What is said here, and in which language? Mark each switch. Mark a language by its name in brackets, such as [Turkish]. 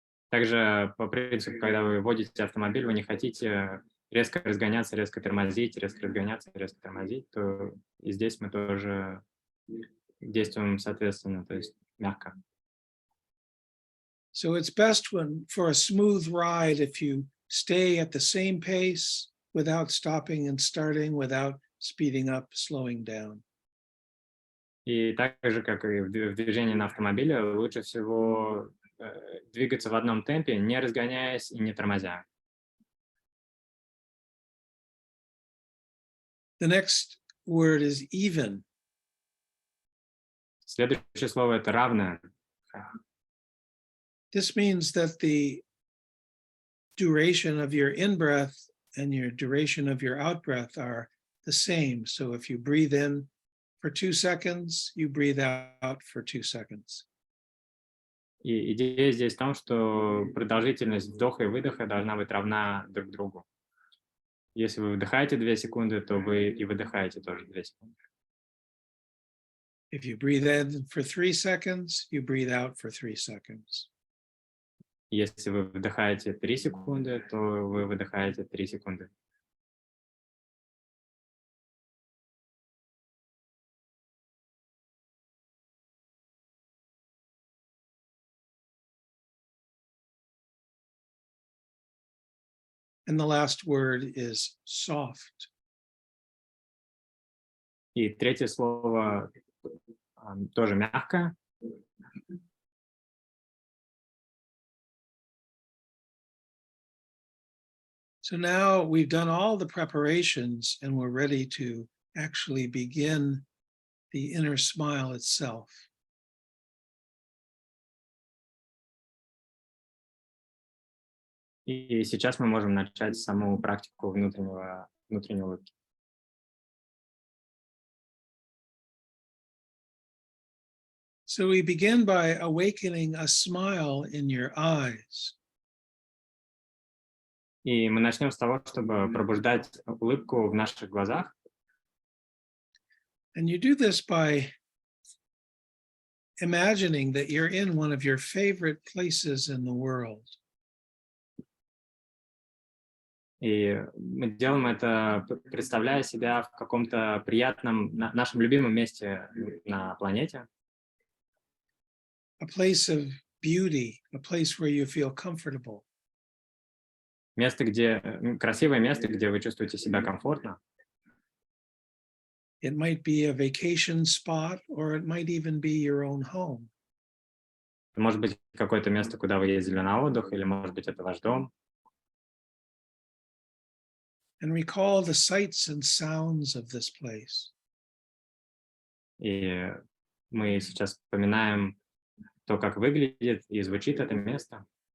[Russian] Также по принципу, когда вы водите автомобиль, вы не хотите резко разгоняться, резко тормозить, резко разгоняться, резко тормозить, то и здесь мы тоже действуем соответственно, то есть мягко. [English] So it's best for a smooth ride if you stay at the same pace without stopping and starting, without speeding up, slowing down. [Russian] И так же, как и в движении на автомобиле, лучше всего двигаться в одном темпе, не разгоняясь и не тормозя. [English] The next word is even. [Russian] Следующее слово – это равное. [English] This means that the duration of your in-breath and your duration of your out-breath are the same. So if you breathe in for 2 seconds, you breathe out for 2 seconds. [Russian] И идея здесь в том, что продолжительность вдоха и выдоха должна быть равна друг другу. Если вы вдыхаете 2 секунды, то вы и выдыхаете тоже 2 секунды. [English] If you breathe in for 3 seconds, you breathe out for 3 seconds. [Russian] Если вы вдыхаете 3 секунды, то вы выдыхаете 3 секунды. [English] And the last word is soft. [Russian] И третье слово тоже мягкое. [English] So now we've done all the preparations and we're ready to actually begin the inner smile itself. [Russian] И сейчас мы можем начать саму практику внутренней улыбки. [English] So we begin by awakening a smile in your eyes. [Russian] И мы начнем с того, чтобы пробуждать улыбку в наших глазах. [English] And you do this by imagining that you're in one of your favorite places in the world. [Russian] И мы делаем это, представляя себя в каком-то приятном, нашем любимом месте на планете. [English] A place of beauty, a place where you feel comfortable. [Russian] Место, красивое место, где вы чувствуете себя комфортно. [English] It might be a vacation spot, or it might even be your own home. [Russian] Может быть, какое-то место, куда вы ездили на отдых, или, может быть, это ваш дом. [English] And recall the sights and sounds of this place. [Russian] И мы сейчас вспоминаем то, как выглядит и звучит это место.